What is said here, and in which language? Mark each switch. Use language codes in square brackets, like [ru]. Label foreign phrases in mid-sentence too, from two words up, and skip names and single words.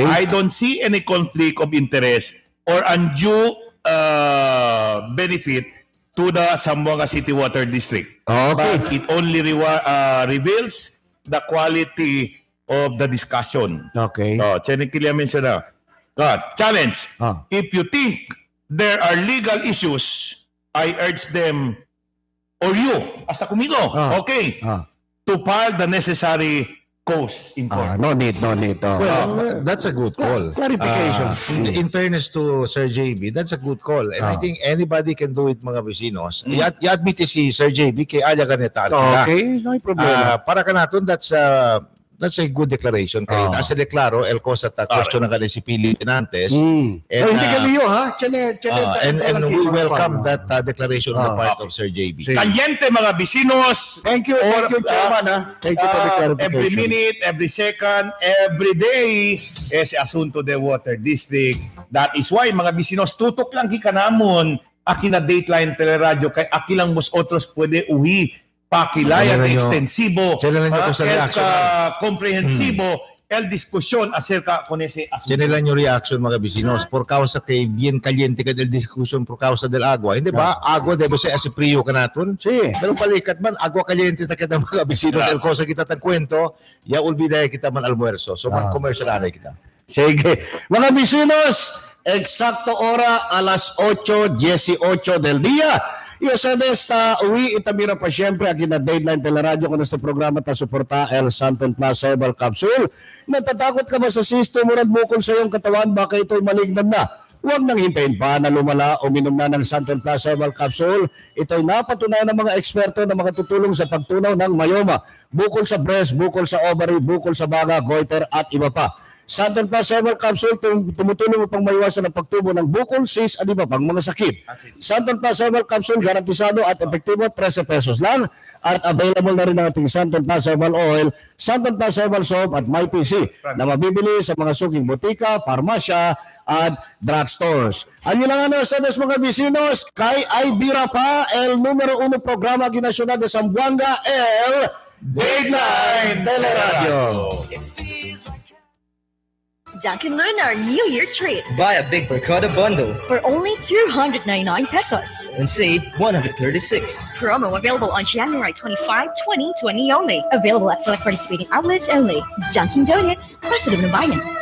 [en] I don't see any conflict of interest or undue benefit to the Zamboanga City Water District. Okay. But it only reveals the quality of the discussion. Okay. Challenge. If you think there are legal issues, I urge them, or you, [cbk] hasta conmigo, [en] okay, to file the necessary cause in court. No need. Well, that's a good call. Clarification. In fairness to Sir JB, that's a good call. And I think anybody can do it, [cbk] mga bisinos. I-admit si Sir JB kay Aya Ganeta. Okay, no problema. Para ka natin, [en] that's a good declaration. [cbk] Kaya as a deklaro, el cosa ta question na si Pili Pinantes. [tl] Hindi kami yun, ha? [en] And we welcome that declaration on the part of Sir JB. [cbk] Kaliente, mga bisinos. [en] Thank you, Chairman. Thank you for the clarification. Every minute, every second, every day, is [cbk] asunto de Water District. [en] That is why, [cbk] mga bisinos, tutok lang kikanamon, aki na Dateline Teleradyo, kay aki lang mos otros pwede uwi. Pakilaya de extensivo, comprehensivo, el discusión acerca con ese asunto. General yung reaction, mga bisinos, por causa kay bien caliente ka del discussion por causa del agua. [tl] Hindi ba? [cbk] Agua debe ser así frío ka natin. Sí. Pero balikat man, agua caliente ta kita mga bisinos, el cosa kita tang kwento, ya olvida kita man almuerzo. So man commercial anay kita. Sige. Mga bisinos, eksakto ora alas 8:18 del día. Iyo sa besta, uwi itamira pa siyempre ang na Dateline Teleradyo kung sa programa ta suporta El Santon Plus Herbal Capsule. [tl] Natatakot ka ba sa sisto murad bukol sa iyong katawan, baka ito'y malignan na? Huwag nang hintayin pa na lumala o minom na ng Santon Plus Herbal Capsule. Ito'y napatunayan ng mga eksperto na makatutulong sa pagtunaw ng mayoma, bukol sa breast, bukol sa ovary, bukol sa baga, goiter at iba pa. Santon Plus Herbal Capsule tumutulong upang maiwasan ang pagtubo ng bukol, cyst at iba pang mga sakit. Santon Plus Herbal Capsule garantisado at epektibo, 13 pesos lang. At available na rin ang ating Santon Plus Herbal Oil, Santon Plus Herbal Soap at MyPC na mabibili sa mga suking butika, farmasya at drugstores. [cbk] Ano lang sa mga bisinos, kay ay bira pa el numero 1 programa ginasyonal de Zamboanga, el Dateline Teleradyo. [en] Dunkin' learn our New Year treat Buy a Big Mercado bundle for only 299 pesos. and save 136. Promo available on January 25, 2020 only. Available at select participating outlets only. Dunkin' Donuts, Pasadena Bayan.